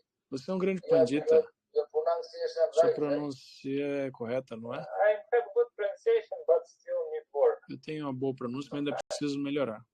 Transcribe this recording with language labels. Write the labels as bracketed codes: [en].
[pt] Você é um grande pandita. [en] Your pronunciation [pt] Sua [en] right, [pt] pronúncia é correta, não é? [en] I have good pronunciation, but still need work. [pt] Eu tenho uma boa pronúncia, mas ainda preciso melhorar.